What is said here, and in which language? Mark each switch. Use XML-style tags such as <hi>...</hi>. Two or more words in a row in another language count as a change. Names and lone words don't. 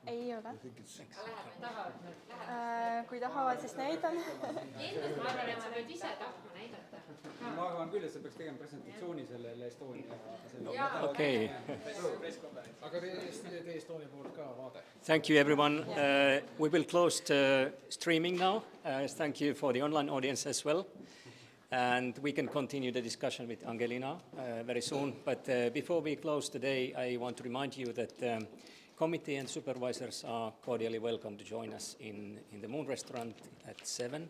<et>Ei ole. Kui tahavad, siis näidan. Kindlasti ma arvan, et sa võid ise tahtma näidata. Ma arvan küll, et sa peaks tegema presentatsiooni sellele Estonia. Okay. Aga teie Estonia poolt ka vaade.</et> <en>Thank you, everyone. We will close the streaming now. Thank you for the online audience as well. And we can continue the discussion with Angelina very soon. But before we close today, I want to remind you that committee and supervisors are cordially welcome to join us in the Moon Restaurant at 7.</en>